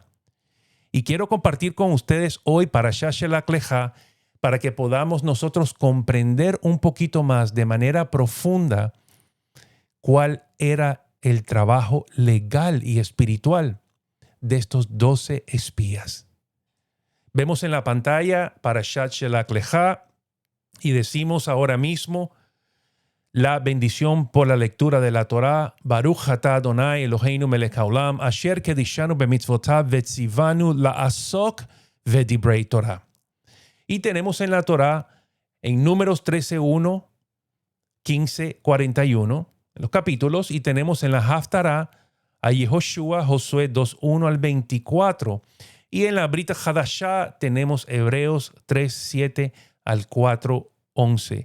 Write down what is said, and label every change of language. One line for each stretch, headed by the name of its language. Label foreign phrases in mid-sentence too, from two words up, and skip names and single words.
Spanish: Y quiero compartir con ustedes hoy Parashat Shelach Lechá para que podamos nosotros comprender un poquito más de manera profunda cuál era el trabajo legal y espiritual de estos 12 espías. Vemos en la pantalla Parashat Shelach Lechá y decimos ahora mismo la bendición por la lectura de la Torá.
Hebrew: ברוך אתה אדוני אלוהינו מלך העולם אשר קדשנו במצוותיו וצונו לעסוק בדברי תורה.
Spanish: Y tenemos en la Torá en Números 13:1, 15:41 los capítulos, y tenemos en la Haftará a Yehoshua, Josué 2:1 al 24, y en la Brit Hadashah tenemos Hebreos 3:7 al 4:11.